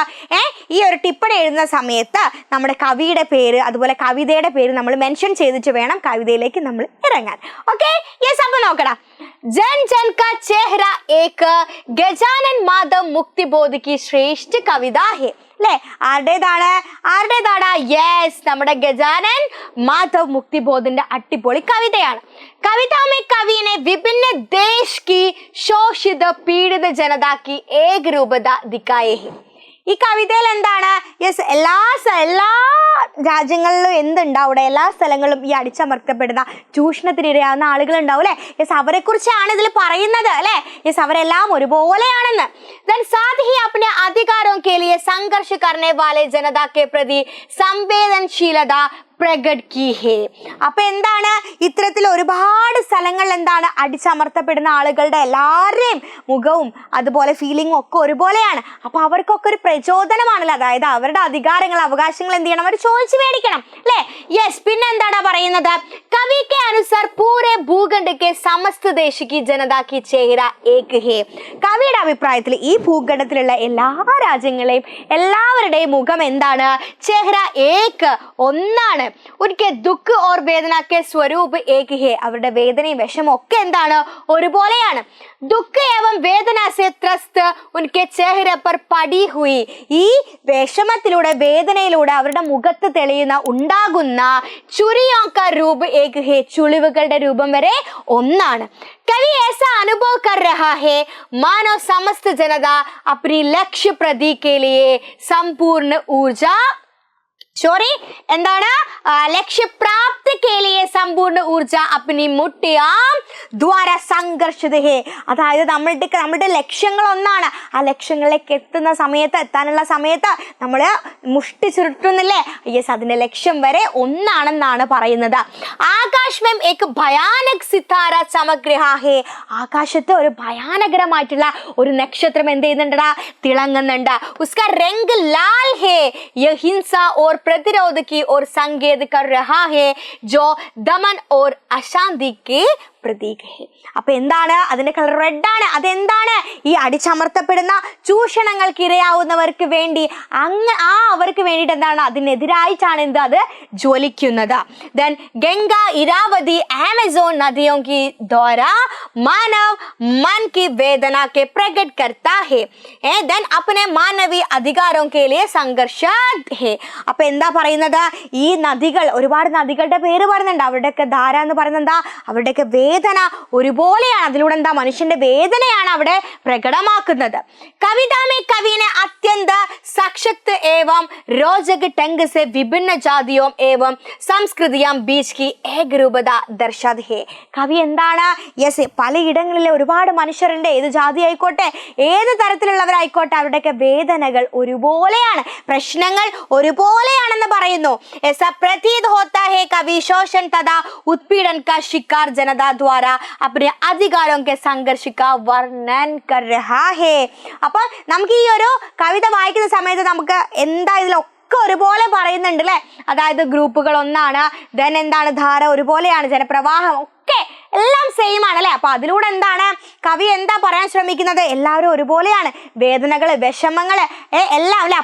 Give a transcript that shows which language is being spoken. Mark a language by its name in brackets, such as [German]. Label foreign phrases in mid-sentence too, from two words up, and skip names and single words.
[Malayalam] ഈ ഒരു ടിപ്പണി എഴുതുന്ന സമയത്ത് നമ്മുടെ കവിയുടെ പേര്, അതുപോലെ കവിതയുടെ പേര് നമ്മൾ മെൻഷൻ ചെയ്തിട്ട് വേണം കവിതയിലേക്ക് നമ്മൾ ഇറങ്ങാൻ. [English] Okay, yes. [Malayalam] അപ്പൊ നോക്കടാ, [Hindi] जन जन का चेहरा एक गजानन माधव मुक्तिबोध की श्रेष्ठ कविता है അല്ലേ. [Malayalam] ആരുടേതാണ്? യെസ്, നമ്മുടെ ഗജാനൻ മാധവ് മുക്തിബോധിന്റെ അടിപൊളി കവിതയാണ്. [Hindi] कविता में कवि ने विभिन्न देश की शोषित पीड़ित जनता की एक रूपता दिखाए है. [Malayalam] ഈ കവിതയിൽ എന്താണ്? യെസ്, എല്ലാ രാജ്യങ്ങളിലും എന്തുണ്ടാവും, അവിടെ എല്ലാ സ്ഥലങ്ങളിലും ഈ അടിച്ചമർത്തപ്പെടുന്ന ചൂഷണത്തിനിരയാവുന്ന ആളുകൾ ഉണ്ടാവും അല്ലെ. യെസ്, അവരെ കുറിച്ചാണ് ഇതിൽ പറയുന്നത് അല്ലെ. യെസ്, അവരെല്ലാം ഒരുപോലെയാണെന്ന്. [Hindi] साथ ही अपने अधिकारों के लिए संघर्ष करने वाले जनता के प्रति संवेदनशीलता प्रकट की है. [Malayalam] അപ്പൊ എന്താണ്, ഇത്തരത്തിൽ ഒരുപാട് സ്ഥലങ്ങളിൽ എന്താണ്, അടിച്ചമർത്തപ്പെടുന്ന ആളുകളുടെ എല്ലാവരുടെയും മുഖവും അതുപോലെ ഫീലിംഗും ഒക്കെ ഒരുപോലെയാണ്. അപ്പൊ അവർക്കൊക്കെ ഒരു പ്രചോദനമാണല്ലോ. അതായത് അവരുടെ അധികാരങ്ങൾ, അവകാശങ്ങൾ എന്ത് ചെയ്യണം, അവർ ചോദിച്ചു മേടിക്കണം അല്ലേ. യെസ്, പിന്നെ എന്താണ് പറയുന്നത്? [Hindi] कवि के अनुसार पूरे भूखंड के समस्त देश की जनता की चेहरा एक है. [Malayalam] കവിയുടെ അഭിപ്രായത്തിൽ ഈ ഭൂഖണ്ഡത്തിലുള്ള എല്ലാ രാജ്യങ്ങളെയും എല്ലാവരുടെയും മുഖം എന്താണ്? [Hindi] चेहरा एक, ഒന്നാണ്. ഉനके दुख और वेदना के स्वरूप एक ही है. [Malayalam] അവരുടെ വേദനയും വിഷമവും ഒക്കെ എന്താണ്, ഒരുപോലെയാണ്. [Hindi] दुख एवं वेदना से त्रस्त उनके चेहरे पर पड़ी हुई. [Malayalam] ഈ വിഷമത്തിലൂടെ വേദനയിലൂടെ അവരുടെ മുഖത്ത് തെളിയുന്ന ഉണ്ടാകുന്ന [Hindi] चुरियों का रूप एक है, [Malayalam] ചുളിവുകളുടെ രൂപം വരെ ഒന്നാണ്. [Hindi] कवि ऐसा अनुभव कर रहा है मानो समस्त जनता अपनी लक्ष्य प्रति के लिए संपूर्ण ऊर्जा എന്താണ്, ലക്ഷ്യപ്രാപ്തി के लिए संपूर्ण ऊर्जा अपनी मुट्ठियों द्वारा संघर्षित है. [Malayalam] അതായത് നമ്മളുടെ ലക്ഷ്യങ്ങൾ ഒന്നാണ്. ആ ലക്ഷ്യങ്ങളിലേക്ക് എത്താനുള്ള സമയത്ത് നമ്മൾ മുഷ്ടി ചുരുട്ടുന്നില്ലേ. യെസ്, അതിന്റെ ലക്ഷ്യം വരെ ഒന്നാണെന്നാണ് പറയുന്നത്. [Hindi] ആകാശ് में एक भयानक सितारा चमक रहा है. [Malayalam] ആകാശത്ത് ഒരു ഭയാനകരമായിട്ടുള്ള ഒരു നക്ഷത്രം എന്ത് ചെയ്യുന്നുണ്ടാ, തിളങ്ങുന്നുണ്ട്. [Hindi] उसका रंग लाल है. यह हिंसा और प्रतिरोध की और संकेत कर रहा है जो दमन और अशांति के പ്രതീക. [Malayalam] അപ്പൊ എന്താണ്, അതിന്റെ [English] colour red [Malayalam] ആണ്. അതെന്താണ്, ഈ അടിച്ചമർത്തപ്പെടുന്ന ചൂഷണങ്ങൾക്ക് ഇരയാവുന്നവർക്ക് വേണ്ടി അവർക്ക് വേണ്ടിയിട്ട് എന്താണ്, അതിനെതിരായിട്ടാണ് എന്ത്, അത് ജ്വലിക്കുന്നത്. [Hindi] ദെൻ ഗംഗ, ഇരാവതി, ആമസോൺ നദിयों की द्वारा मानव मन की वेदना के प्रकट करता है. देन अपने मानवीय अधिकारों के लिए संघर्ष है. [Malayalam] അപ്പൊ എന്താ പറയുന്നത്, ഈ നദികൾ, ഒരുപാട് നദികളുടെ പേര് പറയുന്നുണ്ട്. അവരുടെയൊക്കെ ധാര എന്ന് പറയുന്നത് എന്താ, അവരുടെയൊക്കെ വേദന ഒരുപോലെയാണ്. അതിലൂടെ എന്താ, മനുഷ്യന്റെ വേദനയാണ് അവിടെ പ്രകടമാക്കുന്നത്. [Hindi] कविता में कवि ने अत्यंत सशक्त एवं रोचक ढंग से विभिन्न जातियों एवं संस्कृतियों बीच की एकरूपता दर्शाती है. [Malayalam] കവി എന്താണ്, യെസ്, പലയിടങ്ങളിലെ ഒരുപാട് മനുഷ്യരുണ്ട്. ഏത് ജാതി ആയിക്കോട്ടെ, ഏത് തരത്തിലുള്ളവരായിക്കോട്ടെ, അവരുടെയൊക്കെ വേദനകൾ ഒരുപോലെയാണ്, പ്രശ്നങ്ങൾ ഒരുപോലെയാണെന്ന് പറയുന്നു. [Hindi] ऐसा प्रतीत होता है कवि शोषण तथा उत्पीड़न का शिकार जनता द्वारा अपने अधिकारों के संघर्ष का वर्णन कर रहा है. [Malayalam] അപ്പൊ നമുക്ക് ഈ ഒരു കവിത വായിക്കുന്ന സമയത്ത് നമുക്ക് എന്താ ഇതിലൊക്കെ ഒരുപോലെ പറയുന്നുണ്ട് അല്ലെ. അതായത് ഗ്രൂപ്പുകൾ ഒന്നാണ്, ദെൻ എന്താണ്, ധാര ഒരുപോലെയാണ്, ജനപ്രവാഹം ഒക്കെ എല്ലാം സെയിം ആണ് അല്ലെ. അപ്പൊ അതിലൂടെ എന്താണ് കവി എന്താ പറയാൻ ശ്രമിക്കുന്നത്, എല്ലാവരും ഒരുപോലെയാണ്, വേദനകള്, വിഷമങ്ങള് എല്ലാം അല്ലെ.